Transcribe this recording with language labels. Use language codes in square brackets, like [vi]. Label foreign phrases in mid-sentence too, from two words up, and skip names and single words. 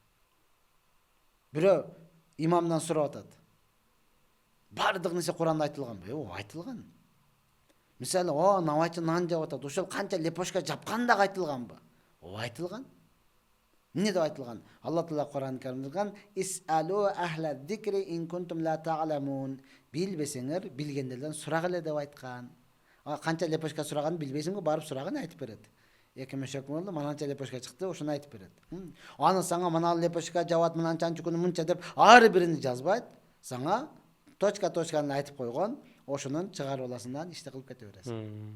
[ky] Бирөө имамдан сурап атат. Бардык нерсе Куранда айтылганбы? Айтылган. Мисалы, навайчы нан жеп атат, ошол канча лепошка жапкан да айтылганбы? Айтылган. Эмне деп айтылган? Алла Таала Кур'ан-ы Каримде айткан: [ar] "اسألوا أهل الذكر إن كنتم لا تعلمون". [ky] Билбесеңер, билгендерден сурак эле деп айткан. Канча лепошка сураганын билбейсиңби? Барып сураган айтып берет. 2 мешок болду, мананча лепошка чыкты, ошону айтып берет. Аны сага мына лепошка жабат, мынанчанчы күнү мынча деп ар бирини жазбайт. Сага точка-точканы айтып койгон, ошонун чыгарып аласың, иште кылып кете бересиң.